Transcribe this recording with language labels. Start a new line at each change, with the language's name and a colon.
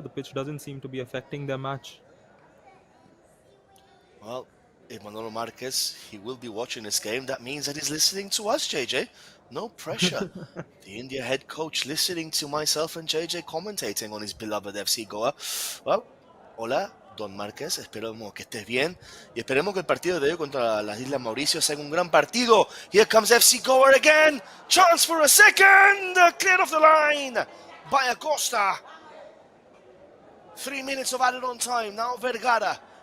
English: The pitch doesn't seem to be affecting their match. Well, if Manolo Marquez, he will be watching this game. That means that he's listening to us, JJ. No pressure. The India head coach listening to myself and JJ commentating on his beloved FC Goa. Well, hola, Don Marquez.
Spanish: Esperemos que estés bien. Y esperemos que el partido de hoy contra las Islas Mauricio sea un gran partido.
English: Here comes FC Goa again. Chance for a second. Cleared off the line by Acosta. 3 minutes of added on time. Now Vergara.